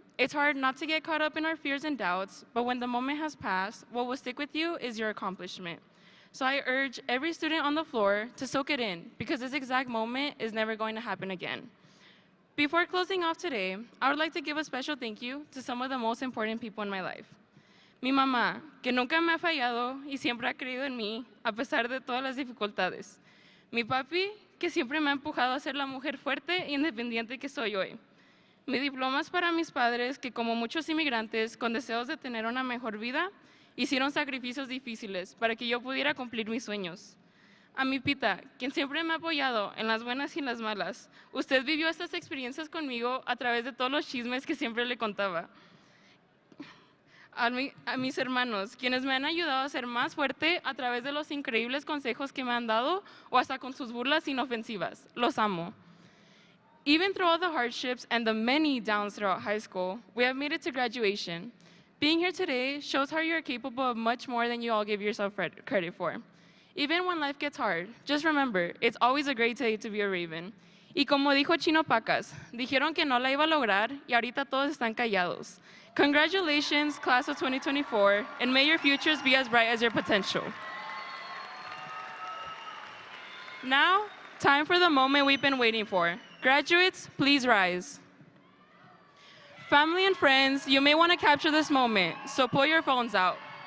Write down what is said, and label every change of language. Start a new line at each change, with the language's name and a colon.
English: It's hard not to get caught up in our fears and doubts, but when the moment has passed, what will stick with you is your accomplishment. So I urge every student on the floor to soak it in, because this exact moment is never going to happen again. Before closing off today, I would like to give a special thank you to some of the most important people in my life.
Spanish: Mi mamá, que nunca me ha fallado y siempre ha creído en mí, a pesar de todas las dificultades. Mi papi, que siempre me ha empujado a ser la mujer fuerte e independiente que soy hoy. Mi diploma es para mis padres, que como muchos inmigrantes con deseos de tener una mejor vida, hicieron sacrificios difíciles para que yo pudiera cumplir mis sueños. A mi Pita, quien siempre me ha apoyado en las buenas y en las malas. Usted vivió estas experiencias conmigo a través de todos los chismes que siempre le contaba. A mis hermanos, quienes me han ayudado a ser más fuerte a través de los increíbles consejos que me han dado o hasta con sus burlas inofensivas. Los amo.
English: Even through all the hardships and the many downs throughout high school, we have made it to graduation. Being here today shows how you are capable of much more than you all give yourself credit for. Even when life gets hard, just remember, it's always a great day to be a Raven.
Spanish: Y como dijo Chino Pacas, dijeron que no la iba a lograr y ahorita todos están callados.
English: Congratulations, class of 2024, and may your futures be as bright as your potential. Now, time for the moment we've been waiting for. Graduates, please rise. Family and friends, you may want to capture this moment, so pull your phones out.